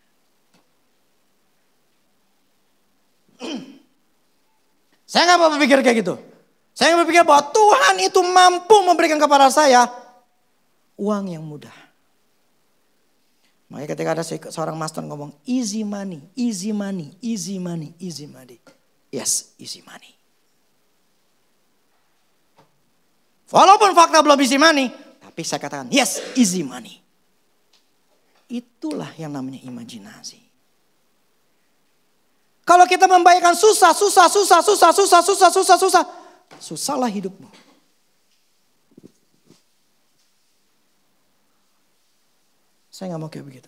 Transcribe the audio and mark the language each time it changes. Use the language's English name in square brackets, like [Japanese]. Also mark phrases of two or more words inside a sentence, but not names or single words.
[Indonesian] Saya enggak berpikir kayak gitu. Saya berpikir bahwa Tuhan itu mampu memberikan kepada saya uang yang mudah. Makanya ketika ada seorang master ngomong [English] easy money, easy money, easy money, easy money. Yes, easy money. [Indonesian] Walaupun fakta belum [English] easy money, [Indonesian] tapi saya katakan [English] yes, easy money. [Indonesian] Itulah yang namanya imajinasi. Kalau kita membayangkan susahlah hidupmu. Saya nggak mau kayak begitu.